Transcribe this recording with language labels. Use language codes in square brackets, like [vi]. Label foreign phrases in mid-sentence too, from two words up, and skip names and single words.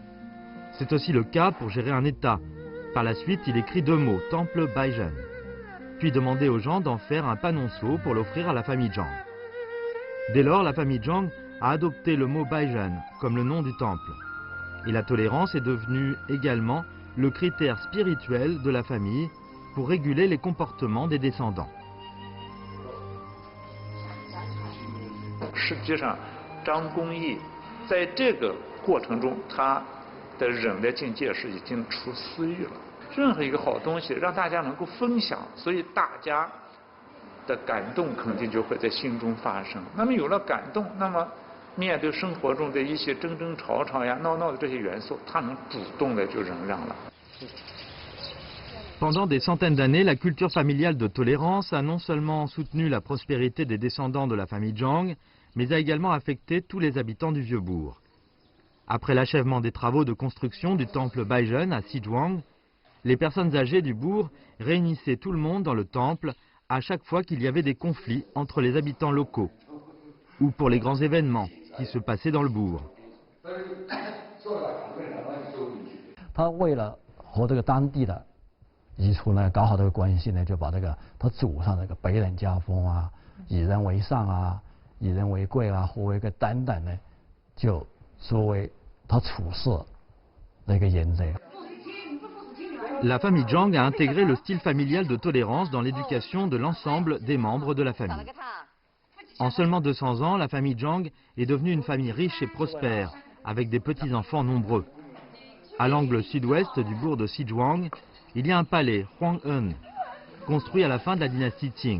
[fr] C'est aussi le cas pour gérer un État. Par la suite, il écrit 2 mots, temple Baizhen, puis demandait aux gens d'en faire un panonceau pour l'offrir à la famille Zhang. Dès lors, la famille Zhang a adopté le mot Baizhen comme le nom du temple. Et la tolérance est devenue également le critère spirituel de la famille pour réguler les comportements des descendants. [zh] 实际上，张公义在这个过程中，他的忍的境界是已经出私欲了。任何一个好东西，让大家能够分享，所以大家的感动肯定就会在心中发生。那么有了感动，那么面对生活中的一些争争吵吵呀、闹闹的这些元素，他能主动的就忍让了。 [fr] Pendant des centaines d'années, la culture familiale de tolérance a non seulement soutenu la prospérité des descendants de la famille Zhang, mais a également affecté tous les habitants du Vieux-Bourg. Après l'achèvement des travaux de construction du temple Baizhen à Xizhuang, les personnes âgées du bourg réunissaient tout le monde dans le temple à chaque fois qu'il y avait des conflits entre les habitants locaux ou pour les grands événements qui se passaient dans le bourg. [zh] 他为了和这个当地的彝族呢搞好这个关系呢，就把这个他祖上这个北人家风啊、以人为上啊、以人为贵啊、和为贵等等呢，就作为他处事的一个原则。 [fr] La famille Zhang a intégré le style familial de tolérance dans l'éducation de l'ensemble des membres de la famille. En seulement 200 ans, la famille Zhang est devenue une famille riche et prospère, avec des petits-enfants nombreux. À l'angle sud-ouest du bourg de Xizhuang, il y a un palais, Huanghen, construit à la fin de la dynastie Qing.